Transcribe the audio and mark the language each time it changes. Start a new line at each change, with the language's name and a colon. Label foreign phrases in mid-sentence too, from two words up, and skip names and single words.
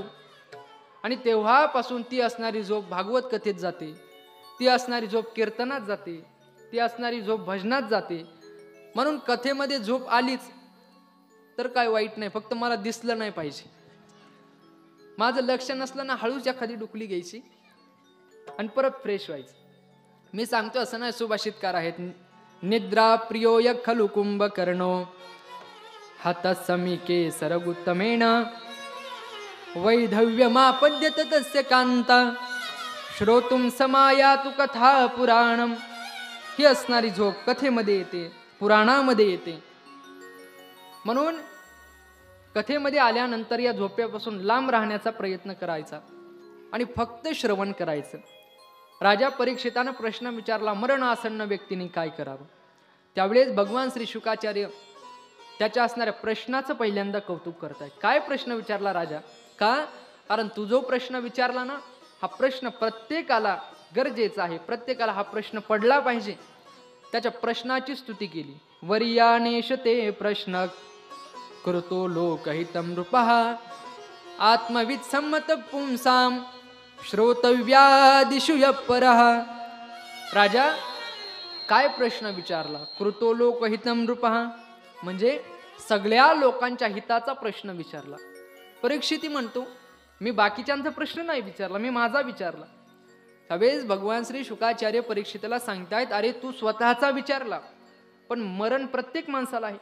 Marathi: आणि तेव्हापासून ती असणारी झोप भागवत कथेत जाते, ती असणारी झोप कीर्तनात जाते, ती असणारी झोप भजनात जाते. म्हणून कथेमध्ये झोप आलीच तर काय वाईट नाही, फक्त मला दिसलं नाही पाहिजे. माझं लक्ष नसलं ना, हळूच एखादी डुकली घ्यायची आणि परत फ्रेश व्हायचं. मी सांगतो असं नाही, सुभाषितकार आहेत.
Sanskrit: निद्रा प्रियो य खलु कुंभकर्णो हतसमिके सरगुत्तमेन वैधव्यमापद्यत तस्य कांता श्रोतुम समायातु कथा पुराणम.
Marathi: ही असणारी झोप कथेमध्ये येते, पुराणामध्ये येते. म्हणून कथेमध्ये आल्यानंतर या झोपेपासून लांब राहण्याचा प्रयत्न करायचा आणि फक्त श्रवण करायचं. राजा परीक्षितानं प्रश्न विचारला, मरणासन्न व्यक्तीने काय करावं. त्यावेळेस भगवान श्री शुकाचार्य त्याच्या असणाऱ्या प्रश्नाचं पहिल्यांदा कौतुक करतायत. काय प्रश्न विचारला राजा? का? कारण तू जो प्रश्न विचारला ना, हा प्रश्न प्रत्येकाला गरजेचा आहे, प्रत्येकाला हा प्रश्न पडला पाहिजे. त्याच्या प्रश्नाची स्तुती केली.
Sanskrit: वर्यानेश ते प्रश्न कृतो लोकहितं नृपः आत्मविद सम्मत पुंसाम श्रोतव्यादिषु यपरः.
Marathi: राजा काय प्रश्न विचारला?
Sanskrit: कृतो लोकहितं नृपः
Marathi: म्हणजे सगळ्या लोकांच्या हिताचा प्रश्न विचारला. परीक्षिती म्हणतो, मी बाकीच्यांचा प्रश्न नाही विचारला, मी माझा विचारला. त्यावेळेस भगवान श्री शुकाचार्य परीक्षिताला सांगतायत, अरे तू स्वतःचा विचारला, पण मरण प्रत्येक माणसाला आहे.